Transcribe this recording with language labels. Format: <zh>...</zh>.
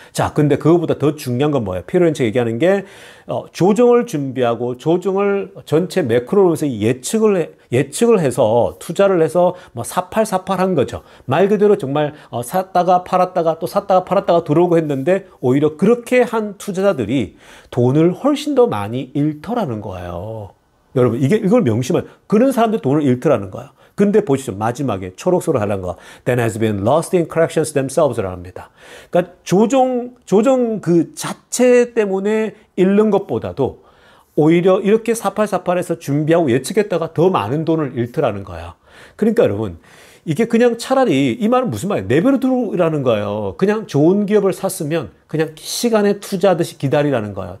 <ko>자, 근데 그거보다 더 중요한 건 뭐예요? 피어런치 얘기하는 게 조정을 준비하고 조정을 전체 매크로로 해서 예측을 해서 투자를 해서 사팔사팔한 거죠. 말 그대로 정말 샀다가 팔았다가 또 샀다가 팔았다가 들어오고 했는데 오히려 그렇게 한 투자자들이 돈을 훨씬 더 많이 잃더라는 거예요. 여러분, 이걸 명심하면 그런 사람들 돈을 잃더라는 거예요. 근데 보시죠. 마지막에 초록색으로 하는 거.</ko> <en>That has been lost in corrections themselves</en> <ko>라고 합니다. 그러니까 조정 그 자체 때문에 잃는 것보다도 오히려 이렇게 사팔사팔해서 준비하고 예측했다가 더 많은 돈을 잃더라는 거야. 그러니까 여러분, 이게 그냥 차라리 이 말은 무슨 말이에요? 내버려 두라는 거예요. 그냥 좋은 기업을 샀으면 그냥 시간에 투자하듯이 기다리라는 거예요.</ko>